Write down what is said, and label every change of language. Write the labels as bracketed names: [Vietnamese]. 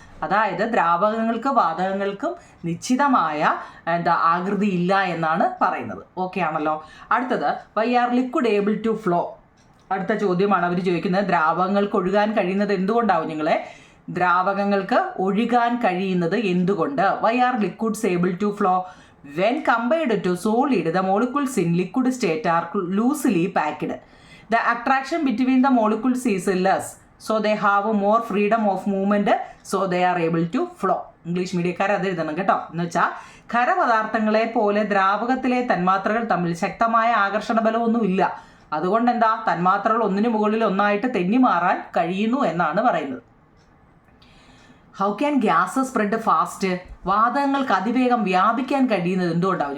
[Malayalam] അതായത് ദ്രാവകങ്ങൾക്കും വാതകങ്ങൾക്കും നിശ്ചിതമായ ആകൃതി ഇല്ല എന്നാണ് പറയുന്നത്. ഓക്കെ ആണല്ലോ. [English] അടുത്തത്, why are liquid able to flow? [Malayalam] അടുത്ത ചോദ്യമാണ് അവർ ചോദിക്കുന്നത്. ദ്രാവകങ്ങൾക്ക് ഒഴുകാൻ കഴിയുന്നത് എന്തുകൊണ്ടാവും നിങ്ങളെ? ദ്രാവകങ്ങൾക്ക് ഒഴുകാൻ കഴിയുന്നത് എന്തുകൊണ്ട്? [English] Why are liquids able to flow? When compared to solid, the molecules in liquid state are loosely packed. The attraction between the molecules is less, so they have more freedom of movement, so they are able to flow. [Malayalam] English മീഡിയക്കാർ അത് എഴുതണം കേട്ടോ. എന്ന് വെച്ചാൽ ഖരപദാർത്ഥങ്ങളെ പോലെ ദ്രാവകത്തിലെ തന്മാത്രകൾ തമ്മിൽ ശക്തമായ ആകർഷണ ബലമൊന്നും ഇല്ല. അതുകൊണ്ട് തന്മാത്രകൾ ഒന്നിനു മുകളിൽ ഒന്നായിട്ട് തെന്നി മാറാൻ കഴിയുന്നു എന്നാണ് പറയുന്നത്. [English] How can gas spread fast? [Malayalam] വാതകങ്ങൾക്ക് അതിവേഗം വ്യാപിക്കാൻ കഴിയുന്നത് എന്തുകൊണ്ടാവും?